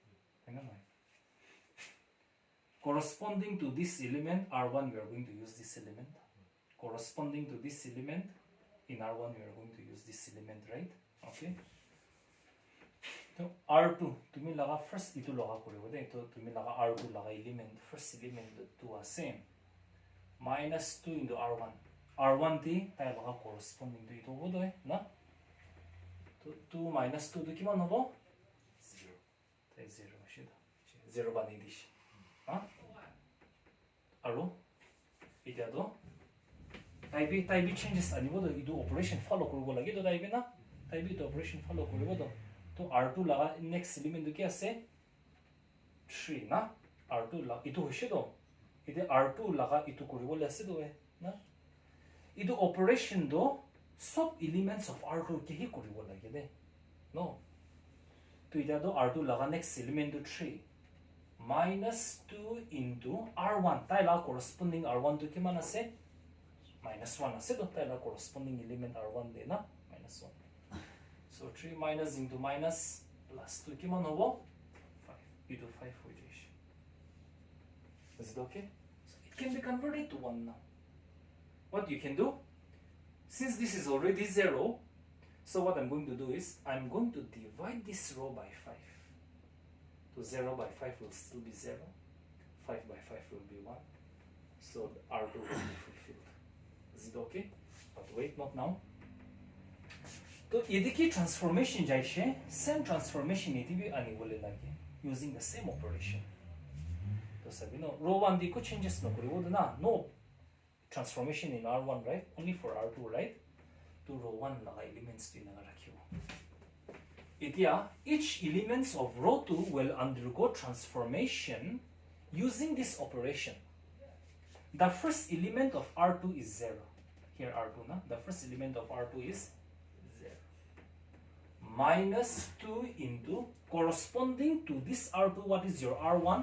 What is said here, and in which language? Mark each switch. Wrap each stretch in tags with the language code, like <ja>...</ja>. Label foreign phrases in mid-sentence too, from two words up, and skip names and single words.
<en>Corresponding to this element R1, we are going to use this element. Corresponding to this element in R1, we are going to use this element, right? Okay. So</en> <nag>R2, tumi laga first itu laga koribo de. Ito tumi laga R2 laga element,</nag> <en>first element the 2 are same. Minus 2 into R1.</en> <nag>R1 ti tayo laga</nag> <en>corresponding to</en> <nag>ito bodo eh, na? 2 minus 2 to kiman hobo? 0. Tayo 0 shida. 0 ba ni dish? Ha? Aro? Iti ado? Taibi changes anibodo idu</nag> <en>operation follow</en> <nag>koribo lagi do taibi na? Taibi to</nag> <en>operation follow</en> <nag>koribo do. To R2 laga</nag> <en>next element</en> <nag>do kya ase? 3 na? R2 laga itu hoise do. Ite R2 laga itu koribo le ase do e, na? Idu operation do</nag> <en>sub elements of R2</en> <nag>ke hi koribo lagi de.</nag> <en>No.</en> <nag>To ita do R2 laga</nag> <en>next element</en> <nag>do</nag> <en>3 minus 2 into R1.</en> <nag>Tai laga corresponding R1 to kiman ase? Minus 1 ase do. Tai laga</nag> <en>corresponding element R1</en> <nag>de na?</nag> <en>Minus 1. So 3 minus into minus plus 2</en> <nag>kiman hobo?</nag> <en>5. Into 5</en> <nag>ho jaish.</nag> <en>Is it okay? So it can be converted to 1 now. What you can do? Since this is already 0, so what I'm going to do is I'm going to divide this row by 5. So 0 by 5 will still be 0. 5 by 5 will be 1. So R2 will be fulfilled. Is it okay? But wait, not now. So yediki transformation jaishe, same transformation</en> <nag>itibi ani bole lagi</nag> <en>using the same operation.</en> <nag>So sabi no, row 1 di ko changes no koribo na,</nag> <en>no transformation in R1, right? Only for R2, right?</en> <nag>To row 1 laga elements to inaga rakhibo. Itia,</nag> <en>each elements of row 2 will undergo transformation using this operation. The first element of R2 is 0. Here R2 na, the first element of R2 is 0. Minus 2 into corresponding to this R2, what is your R1?</en>